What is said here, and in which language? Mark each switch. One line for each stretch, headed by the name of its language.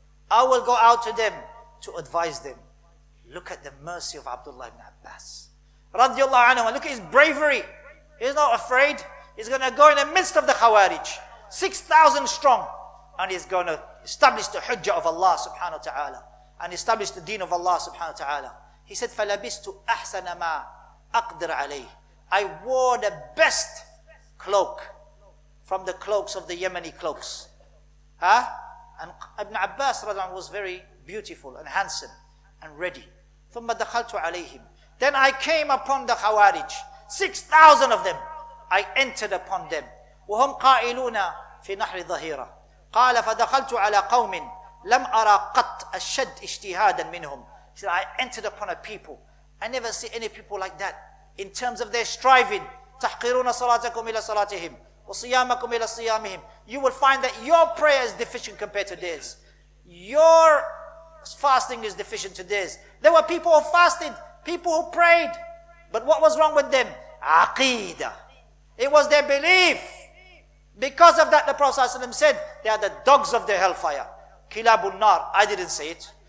English: I will go out to them to advise them. Look at the mercy of Abdullah ibn Abbas. Radiallahu anhu. Look at his bravery. He's not afraid. He's going to go in the midst of the Khawaarij. 6,000 strong. And he's going to establish the hujjah of Allah subhanahu wa ta'ala. And establish the deen of Allah subhanahu wa ta'ala. He said,
Arabic: فَلَبِسْتُ أَحْسَنَ مَا أَقْدِرْ عَلَيْهِ.
English: I wore the best cloak from the cloaks of the Yemeni cloaks. Huh? And Ibn Abbas was very beautiful and handsome and ready.
Arabic: ثُمَّ دَخَلْتُ عَلَيْهِمْ.
English: Then I came upon the Khawaarij. 6,000 of them. I entered upon them.
Arabic: وهم قائلون في نحر ظهيرة. قال فدخلت على قوم لم أرى قط أشد اجتهادا منهم.
English: He said, I entered upon a people. I never see any people like that in terms of their striving.
Arabic: تحقرون صلاتكم إلى صلاتهم وصيامكم إلى صيامهم.
English: You will find that your prayer is deficient compared to theirs. Your fasting is deficient to theirs. There were people who fasted, people who prayed. But what was wrong with them? Aqidah. It was their belief. Because of that, the Prophet ﷺ said, they are the dogs of the hellfire.
Arabic: Kilabun nar.
English: I didn't say it.